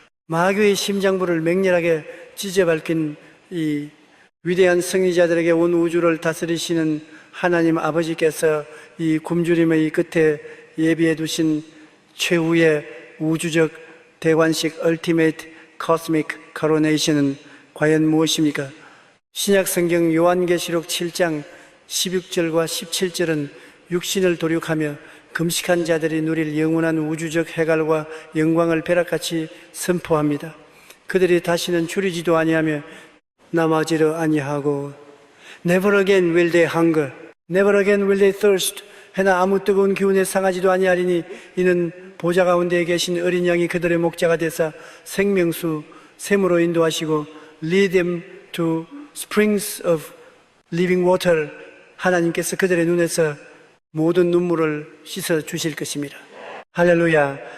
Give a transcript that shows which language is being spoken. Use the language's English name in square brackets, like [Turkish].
[Korean] 마귀의 심장부를 맹렬하게 찢어밟힌 이 위대한 승리자들에게 온 우주를 다스리시는 하나님 아버지께서 이 굶주림의 끝에 예비해 두신 최후의 우주적 대관식 [English] Ultimate Cosmic Coronation [Korean] 은 과연 무엇입니까? 신약 성경 요한계시록 7장 16절과 17절은 육신을 도륙하며 금식한 자들이 누릴 영원한 우주적 해갈과 영광을 벼락같이 선포합니다. 그들이 다시는 줄이지도 아니하며 남아지려 아니하고 [English] Never again will they hunger, never again will they thirst. [Korean] 해나 아무 뜨거운 기운에 상하지도 아니하리니 이는 보좌 가운데 계신 어린 양이 그들의 목자가 되사 생명수 샘으로 인도하시고 [English] lead them to springs of living water. [Korean] 하나님께서 그들의 눈에서 모든 눈물을 씻어 주실 것입니다. 할렐루야.